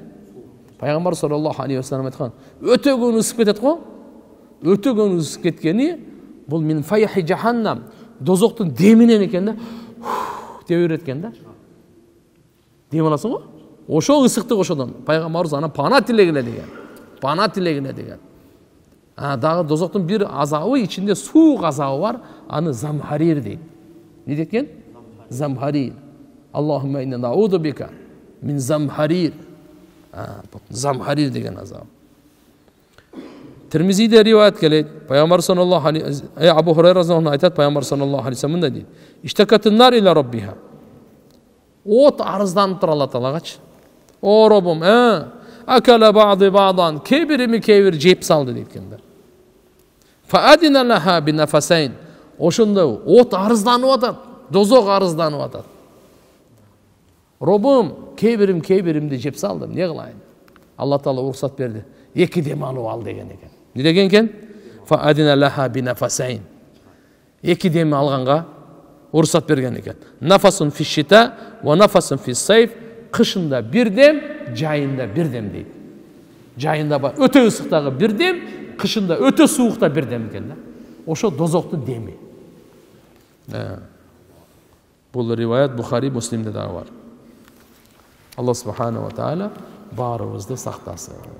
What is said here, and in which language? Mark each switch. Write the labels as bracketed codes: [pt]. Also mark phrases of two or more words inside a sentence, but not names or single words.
[ky] Пайгамбар [ar] صلى الله عليه وسلم [ky] айткан, өтө көп ысып кетет го. Өтө көп ысып кеткени бул [ar] من فيح جهنم, [ky] дозоктун деминен экен да. Деп береткен да. Дем аласың го? Ошо ысыктык ошодон. Пайгамбарыбыз аны пана тилегиле деген. Пана тилегиле деген. Дагы дозоктун бир азабы ичинде суук азабы бар, аны замхарир дейт. Не декен? Замхарир. [ar] اللهم إنا نعوذ بك من زمهرير. [ky] Замхарир деген азаб. Тирмизиде риваят келет. Пайгамбар [ar] صلى الله عليه [ky] Абу Хурайра разияллаху айтат, пайгамбар [ar] صلى الله عليه وسلم [ky] мындай дейт. [ar] اشتكت النار إلى ربها. [ky] От арызданып тур Алла Таалагачы. О Роббум, [ar] أكل بعضي بعضا, [ky] кебирими кебир жеп салды дейткендер. [ar] فأذن لها بنفسين. [ky] Ошондо от арызданып атат, дозок арызданып атат. Роббум, кебиримди жеп салдым, не кылайын? Алла Таала уруксат берди. Эки дем алып ал деген экен. Не деген экен? [ar] فأذن لها بنفسين. [ky] Эки дем алганга уруксат берген экен. [ar] نفس في الشتاء ونفس في الصيف. [ky] Кышында бир дем, жайында бир дем дейт. Жайында бар өтө ысыктагы бир дем, кышында өтө суукта бир дем экен да. Ошо дозоктун деми. Бул риваят Бухари, Муслимде дагы бар. Алла [ar] سبحانه وتعالى [ky] баарыбызды сактасын.